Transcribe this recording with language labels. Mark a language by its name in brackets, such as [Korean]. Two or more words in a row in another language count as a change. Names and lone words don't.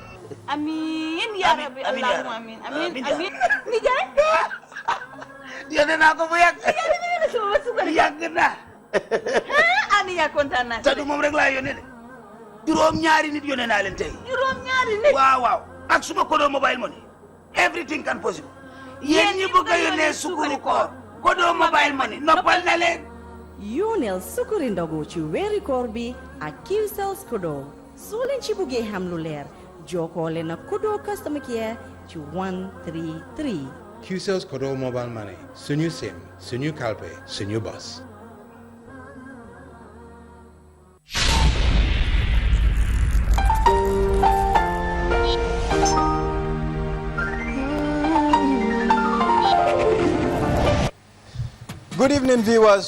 [Wolof] Amiin [Arabic] يا رب اللهم [Wolof] amiin amiin ni jaay. Yónnee naa ko bu yàgg. Yàgg na. Ani yaa kontaan naa. Te du moom rek laa yónnee de. juróom ñaari nit yónnee naa leen tey. juróom ñaari nit. waaw waaw ak suma kodo mobile money [English] everything can possible. [Wolof] yéen ñi bëgg a yónnee sukuri koor kodo mobile money noppal na leen. yónneel sukuri ndogu ci weeri koor bi ak QCell's kodo soo leen ci bëggee xam lu leer jokkoo leen ak kodo customer care ci 133. QCell's kodo mobile money suñu sim suñu kalpe suñu bus. [English] Good evening, viewers.